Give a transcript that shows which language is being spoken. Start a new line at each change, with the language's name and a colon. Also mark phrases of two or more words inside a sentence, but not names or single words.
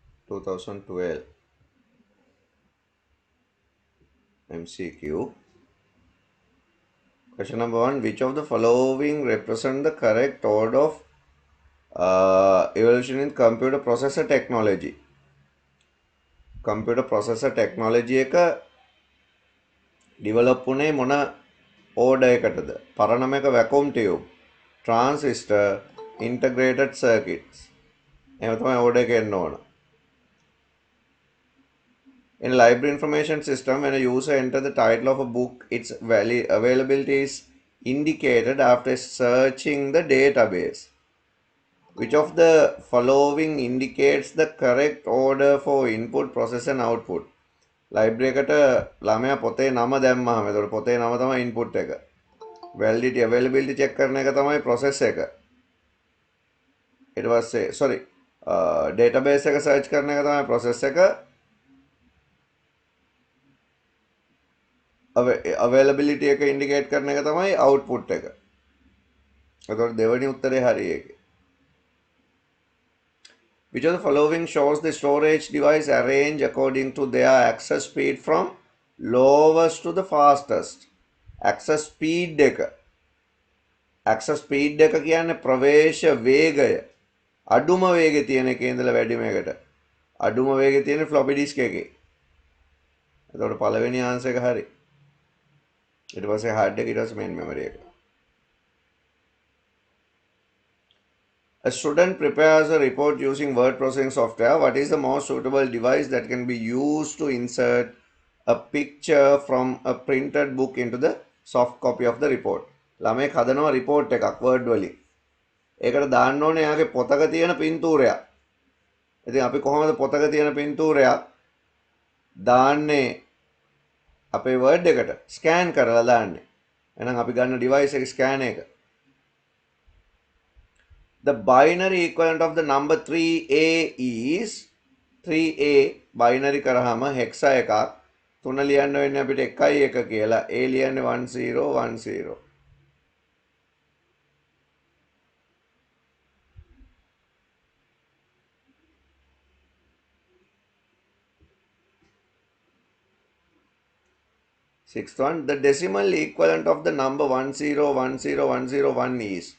English: 2012 MCQ. Question number 1. Which of the following represent the correct order of evolution in computer processor technology? Computer processor technology
Sinhala: එක develop උනේ මොන order එකටද? පරණම එක
English: vacuum tube, transistor, integrated circuits.
Sinhala: එහෙම තමයි order එක එන්න ඕන.
English: In a library information system, when a user enters the title of a book, its availability is indicated after searching the database. Which of the following indicates the correct order for input, process and output?
Sinhala: Library එකට ළමයා පොතේ නම දැම්මහම එතකොට පොතේ නම තමයි input එක.
English: Validity availability check
Sinhala: කරන එක තමයි process එක. ඊට පස්සේ database එක search කරන එක තමයි process එක. availability එක indicate කරන එක තමයි output එක. එතකොට දෙවෙනි උත්තරේ හරි ඒකේ.
English: Which of the following shows the storage device arranged according to their access speed from lowest to the fastest? Access speed
Sinhala: එක.
English: Access speed
Sinhala: එක කියන්නේ ප්‍රවේශ වේගය. අඩුම වේගය තියෙන එකේ ඉඳලා වැඩිම එකට. අඩුම වේගය තියෙන
English: floppy disk
Sinhala: එකේ. එතකොට පළවෙනි ආන්සර් එක හරි. ඊට පස්සේ hard එක ඊට පස්සේ
English: main memory
Sinhala: එක.
English: A student prepares a report using word processing software. What is the most suitable device that can be used to insert a picture from a printed book into the soft copy of the report?
Sinhala: ළමෙක් හදනවා report එකක් word වලින්. ඒකට දාන්න ඕනේ එයාගේ පොතක තියෙන පින්තූරයක්. ඉතින් අපි කොහොමද පොතක තියෙන පින්තූරයක් දාන්නේ අපේ word එකට? ස්කෑන් කරලා දාන්නේ. එහෙනම් අපි ගන්න device එක ස්කෑන් එක.
English: The binary equivalent of the number 3a is
Sinhala: 3a binary කරාම hexa එකක් 3 ලියන්න වෙන්නේ අපිට 1 1 කියලා. a ලියන්නේ 1010.
English: Sixth one, the decimal equivalent of the number 10101001 is.